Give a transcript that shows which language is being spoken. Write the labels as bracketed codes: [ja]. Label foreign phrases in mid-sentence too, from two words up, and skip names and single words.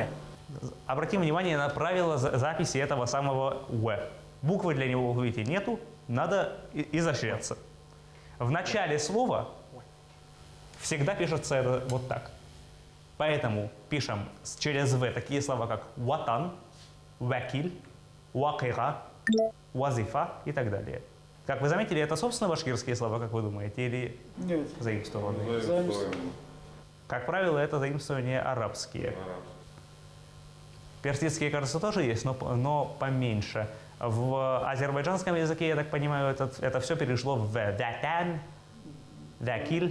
[ru] Обратим внимание на правила записи этого самого «в». Буквы для него в алфавите нету, надо изощряться. В начале слова всегда пишется это вот так. Поэтому пишем через «в» такие слова, как «ватан», «вакиль», «вакира», «вазифа» и так далее. Как вы заметили, это собственно башкирские слова, как вы думаете, или Нет. заимствованные? Заимствованные. Как правило, это заимствования арабские. Персидские, кажется, тоже есть, но поменьше. В азербайджанском языке, я так понимаю, это все перешло в «ватан», «вакиль».